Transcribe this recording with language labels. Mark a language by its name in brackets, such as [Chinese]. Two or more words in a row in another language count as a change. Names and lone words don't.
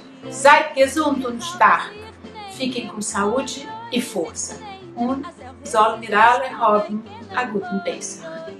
[German] Seid gesund und stark. [Portuguese] Fiquem com saúde e força. [Yiddish] Und soll Mirale haben a guten Pesach.